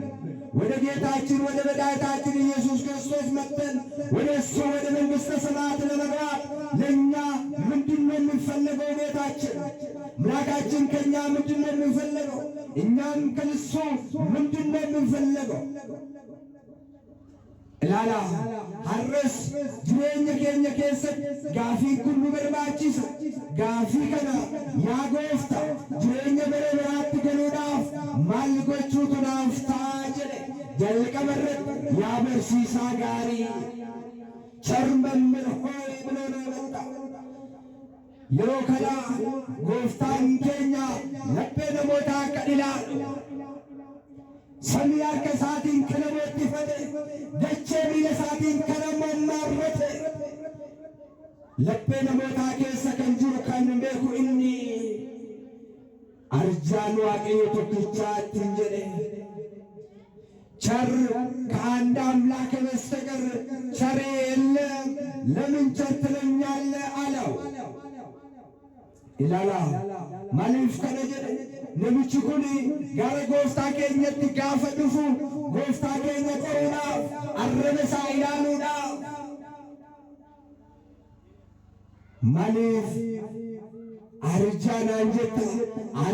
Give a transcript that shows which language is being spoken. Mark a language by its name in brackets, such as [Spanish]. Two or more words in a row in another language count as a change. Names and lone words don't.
[Amharic] ወደ ጌታችን ወደ መድኃኒታችን ኢየሱስ ክርስቶስ መጥተን ወደ እሱ ወደ መንግሥተ ሰማያት ለመግባት ለእኛ ምንድን ነው የምንፈልገው? ጌታችን አምላካችን ከእኛ ምንድን ነው የምንፈልገው? እኛም ከእሱ ምንድን ነው የምንፈልገው? [Oromo] ilaala har'as jireenya keenya keessatti gaafii kun nu barbaachisa. Gaafii kana yaa gooftaa jireenya bara biraatti galuudhaaf maal gochuutu naaf ta'a jedhe. Jalqaba irratti yaa barsiisaa gaarii [Amharic] ቸር መምህር ሆይ ብሎ ነው የመጣው። [Oromo] yeroo kana gooftaan keenya laphee namootaa akka ilaalu samii harka isaatiin kan moottifate dachee miila isaatiin kan mammaarrate laphee namootaa keessa kan jiru kan beeku inni arjaan waaqayyo tokkichaa ittiin jedhe [Amharic] ቸር ከአንድ አምላክ በስተቀር ቸር የለም፣ ለምን ቸር ትለኛለህ አለው። [Oromo] ilaala maaliif kana jedhe? namichi kun gara gooftaa keenyatti gaafa dhufu gooftaa keenya qoruudhaaf arraba isaa ilaaluudhaaf maaliif arjaanaan jette?